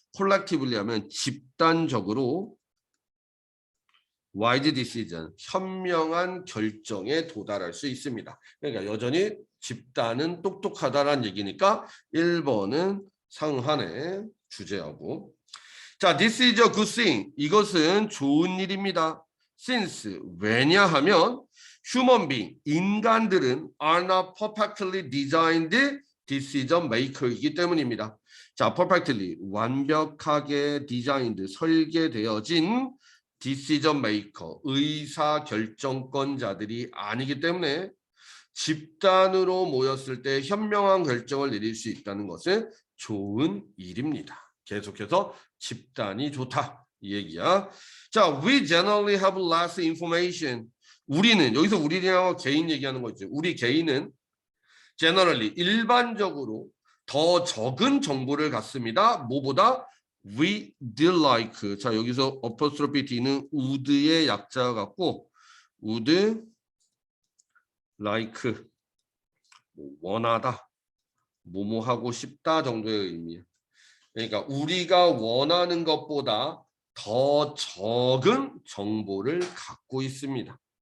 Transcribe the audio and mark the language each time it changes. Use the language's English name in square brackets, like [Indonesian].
[Korean] collectively 하면 집단적으로 [English] wise decision [Korean] 현명한 결정에 도달할 수 있습니다. 그러니까 여전히 집단은 똑똑하다라는 얘기니까 1번은 상한의 주제하고. [English] 자, this is a good thing. [Korean] 이것은 좋은 일입니다. [English] since [Korean] 왜냐하면 [English] human being [Korean] 인간들은 [English] are not perfectly designed decision maker이기 [Korean] 때문입니다. 자, perfectly 완벽하게 designed 설계되어진 decision maker 의사 결정권자들이 아니기 때문에 집단으로 모였을 때 현명한 결정을 내릴 수 있다는 것은 좋은 일입니다. 계속해서 집단이 좋다 이 얘기야. [English] 자, we generally have less information. [Korean] 우리는 여기서 우리랑 개인 얘기하는 거 있죠. 우리 개인은 generally 일반적으로 더 적은 정보를 갖습니다. 뭐보다 [English] we do like. [Korean] 자, 여기서 apostrophe D는 would의 약자 같고 would like 원하다, 뭐뭐 하고 싶다 정도의 의미야. 그러니까 우리가 원하는 것보다 더 적은 정보를 갖고 있습니다.